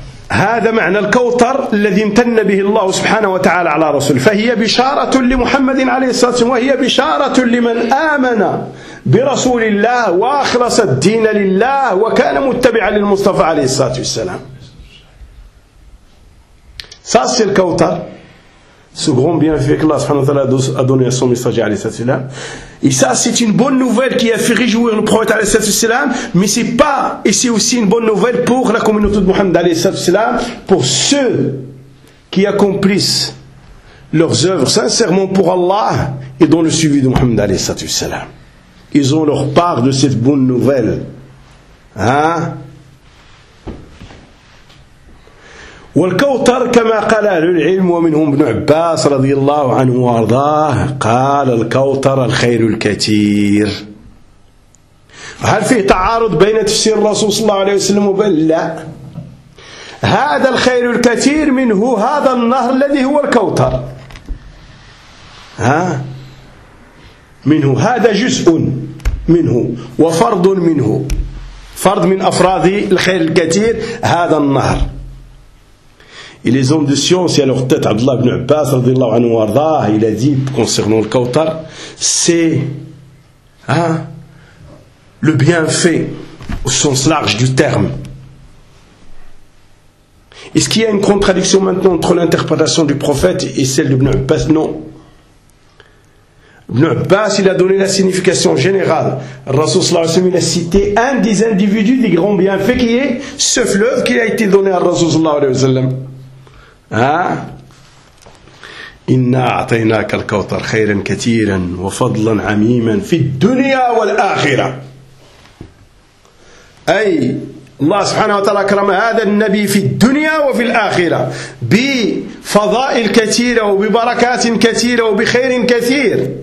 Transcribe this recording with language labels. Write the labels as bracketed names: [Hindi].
[Arabic] هذا معنى الكوثر الذي امتن به الله سبحانه وتعالى على رسوله، فهي بشارة لمحمد عليه الصلاة والسلام، وهي بشارة لمن آمن برسول الله وأخلص الدين لله وكان متبعا للمصطفى عليه الصلاة والسلام. ساس الكوثر [French] ce grand bienfait que Allah subhanahu wa ta'ala a donné à son messager alayhi salatu wassalam. Et ça, c'est une bonne nouvelle qui a fait réjouir le prophète alayhi salatu wassalam, mais c'est pas, et c'est aussi une bonne nouvelle pour la communauté de Mohammed alayhi salatu wassalam, pour ceux qui accomplissent leurs œuvres sincèrement pour Allah et dans le suivi de Mohammed alayhi salatu wassalam. Ils ont leur part de cette bonne nouvelle. Hein? [Arabic] والكوثر كما قال أهل العلم ومنهم ابن عباس رضي الله عنه وارضاه قال الكوثر الخير الكثير. هل فيه تعارض بين تفسير الرسول صلى الله عليه وسلم وبين لا؟ هذا الخير الكثير منه هذا النهر الذي هو الكوثر. ها؟ منه هذا جزء منه وفرض منه، فرض من أفراد الخير الكثير هذا النهر. [French] Et les hommes de science et à leur tête, Abdullah ibn Abbas, radiallahu anhu wa arda, il a dit concernant le Kawthar, c'est hein, le bienfait au sens large du terme. Est-ce qu'il y a une contradiction maintenant entre l'interprétation du prophète et celle d'Ibn Abbas? Non. Ibn Abbas, il a donné la signification générale. Rasoul sallallahu alayhi wa sallam, il a cité un des individus des grands bienfaits qui est ce fleuve qui a été donné à Rasoul sallallahu alayhi wa sallam. [Arabic] إنا أعطيناك الكوثر خيرا كثيرا وفضلا عميما في الدنيا والآخرة، أي الله سبحانه وتعالى أكرم هذا النبي في الدنيا وفي الآخرة بفضائل كثيرة وببركات كثيرة وبخير كثير.